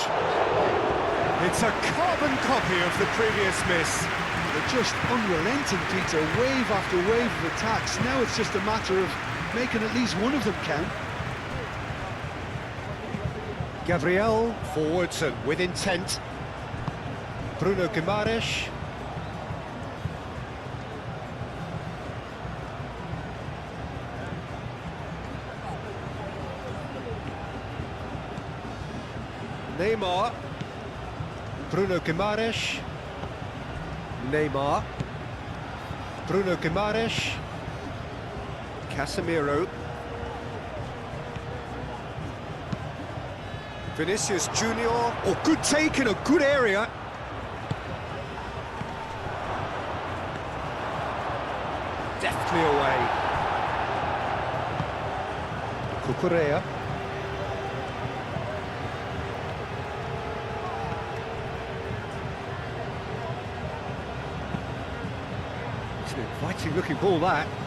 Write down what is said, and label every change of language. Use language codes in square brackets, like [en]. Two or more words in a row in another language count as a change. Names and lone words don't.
[en] It's a carbon copy of the previous miss. They're just unrelenting, Peter, wave after wave of attacks. Now it's just a matter of making at least one of them count. Gabriel forwards and with intent. Bruno Guimaraes. Neymar. Bruno Guimaraes. Neymar. Bruno Guimaraes. Casemiro. Vinicius Junior. Oh, good take in a good area. Deftly away. Cucurella. It's an inviting looking ball, that.